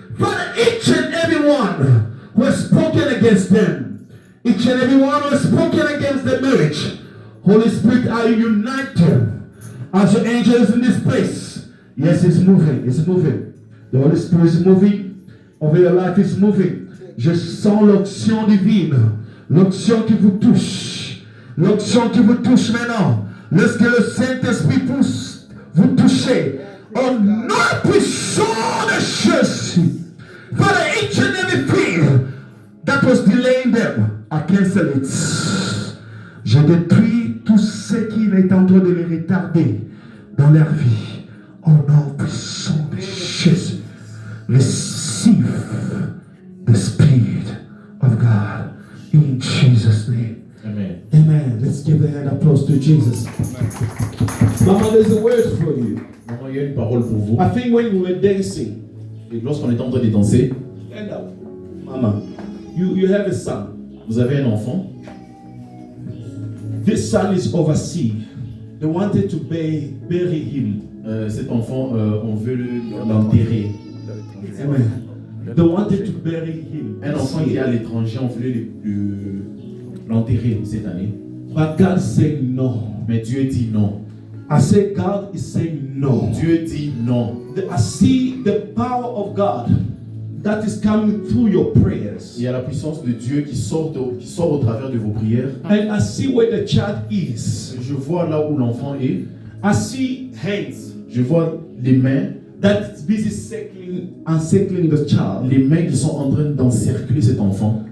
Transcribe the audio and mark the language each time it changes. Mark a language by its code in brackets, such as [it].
[en] Father, each and every one who has spoken against them, each and every one who has spoken against the marriage, Holy Spirit, I unite them as your angel is in this place. Yes, it's moving, it's moving. The Holy Spirit is moving. Over your life is moving. [fr] Je sens l'onction divine. L'onction qui vous touche. L'onction qui vous touche maintenant. Lorsque le Saint-Esprit pousse, vous touchez. Au nom puissant de Jésus. [en] Father, each and everything that was delaying them, I cancel it. [fr] Je détruis tout ce qui est en train de les retarder dans leur vie. Au nom puissant de Jésus. [en] Receive the Spirit of God in Jesus' name. Amen. Amen. Let's give a hand applause to Jesus. Mama, there's a word for you. [fr] Maman, il y a une parole pour vous. [en] I think when we were dancing, [fr] Et lorsqu'on était en train de danser, [en] stand up. Mama, you have a son. [fr] vous avez un enfant. [en] This son is overseas. They wanted to bury him. [fr] Cet enfant, on veut l'enterrer. [en] Amen. They wanted to bury him. [fr] Un enfant qui est à l'étranger, on voulait l'enterrer cette année. [en] But God said no. [fr] Mais Dieu dit non. [en] I say God is saying no. [fr] Dieu dit non. [en] I see the power of God that is coming through your prayers. [fr] Il y a la puissance de Dieu qui sort au travers de vos prières. [en] And I see where the child is. [fr] Je vois là où l'enfant est. [en] I see hands [fr] Je vois les mains. [en] that's busy encircling the child. [fr] Les mains qui sont en train d'encercler cet enfant.